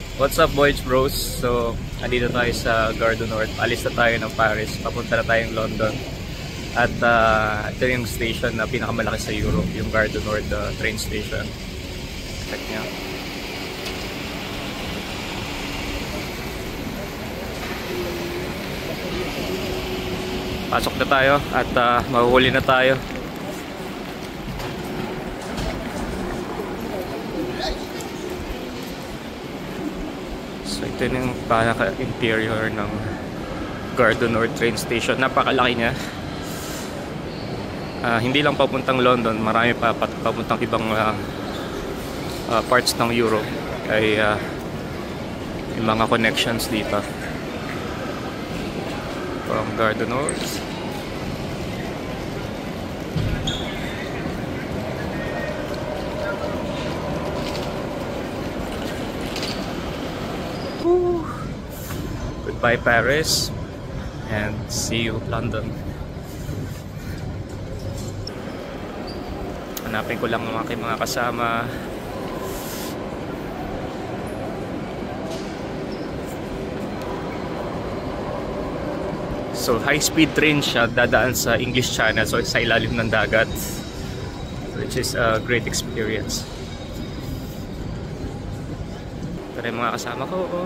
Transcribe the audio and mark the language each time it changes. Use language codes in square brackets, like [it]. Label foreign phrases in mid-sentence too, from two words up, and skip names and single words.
[en] What's up, Voyage Bros? So, [tl] andito tayo sa Gare du Nord. Alis na tayo ng Paris. Papunta na tayong London. At ito yung station na pinakamalaki sa Europe, yung Gare du Nord [en] train station. [tl] Check nyo. Pasok na tayo at mahuhuli na tayo. So ito yung pinaka-interior ng Gare du Nord [en] train station. [tl] Napakalaki niya. Hindi lang papuntang London, marami pa papuntang ibang parts ng Europe. Ay yung mga connections dito. [en] From Gare du Nord. Goodbye Paris and see you London. [tl] Hanapin ko lang ang aking mga kasama. So [en] high speed train [tl] siya, dadaan sa English Channel, so sa ilalim ng dagat, [en] which is a great experience. [tl] Ito yung mga kasama ko.